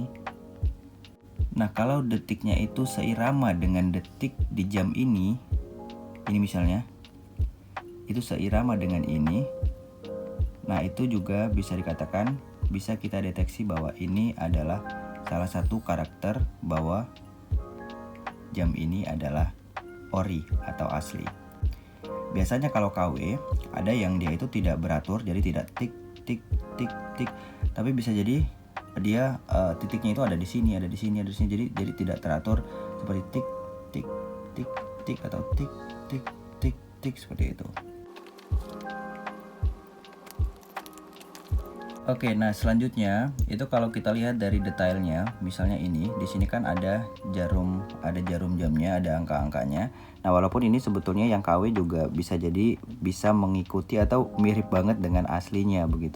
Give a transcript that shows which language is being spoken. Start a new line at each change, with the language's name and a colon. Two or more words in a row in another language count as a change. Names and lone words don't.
Indonesian: Nah kalau detiknya itu seirama dengan detik di jam ini misalnya itu seirama dengan ini, nah itu juga bisa dikatakan, bisa kita deteksi bahwa ini adalah salah satu karakter bahwa jam ini adalah ori atau asli. Biasanya kalau KW ada yang dia itu tidak beratur, jadi tidak tik tik tik tik, tapi bisa jadi dia titiknya itu ada di sini, ada di sini, ada di sini, jadi tidak teratur seperti tik tik tik tik atau tik tik tik tik seperti itu. Oke, nah selanjutnya itu kalau kita lihat dari detailnya, misalnya ini di sini kan ada jarum jamnya, ada angka-angkanya. Nah, walaupun ini sebetulnya yang KW juga bisa jadi bisa mengikuti atau mirip banget dengan aslinya begitu.